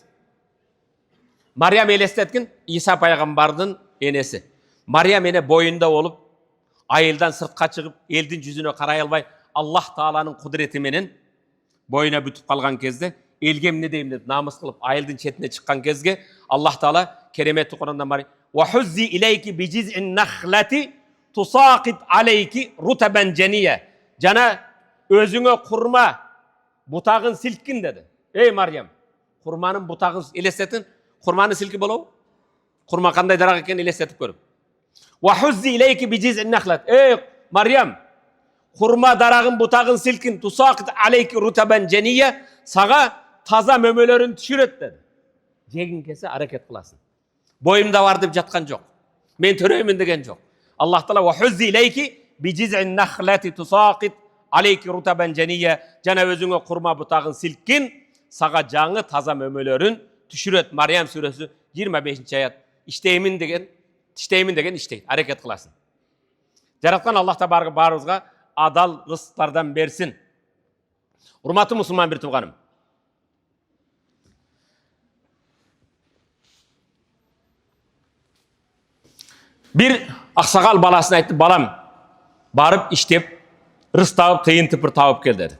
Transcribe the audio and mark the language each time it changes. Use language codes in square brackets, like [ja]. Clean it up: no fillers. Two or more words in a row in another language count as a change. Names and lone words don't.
[ky] Мариям элестеткин Иса пайгамбардын энеси. Мариям эне боюнда болуп, айылдан сыртка чыгып, элдин жүзүнө карай албай, Аллах Тааланын кудурети менен боюна бүтүп калган кезде, элге эмне дейм деп намыс кылып, айылдын четине чыккан кезге Аллах Таала кереметтүү Куранда Мариям [ar] "وهزي إليك بجذع النخلة تساقط عليك رطبا جنيا." [ky] Жана өзүңө курма бутагын силткин деди. Эй Мариям, курманын бутагын элестетин. Курманы силки болобу? Курма кандай дарак экенин элестетип көрүп. [ar] "وهزي إليك بجذع النخلة." [ky] Эй Мариям, курма дарагын бутагын силкин. [ar] تساقط عليك رطبا جنيا. [ky] Сага таза мөмөлөрүн түшүрөт деди. Жегин келсе аракет кыласың. Боюмда бар деп жаткан жок. Мен төрөймүн деген жок. [ar] Аллах Таала "وهزي إليك بجذع النخلة تساقط عليك رطبا جنيا." [ky] Жана өзүңө курма бутагын силкин, сага жаңы таза мөмөлөрүн түшүрөт. Мариям сүрөсү 25-аят. Иштеймин деген иштейт, аракет кыласың. Жараткан Аллах Таала баарыбызга адал рызыктардан берсин. Урматтуу мусулман бир тууганым. Бир аксакал баласына айтты, "Балам, барып иштеп, рызык табып, тыйын тыпыр табып кел" деди.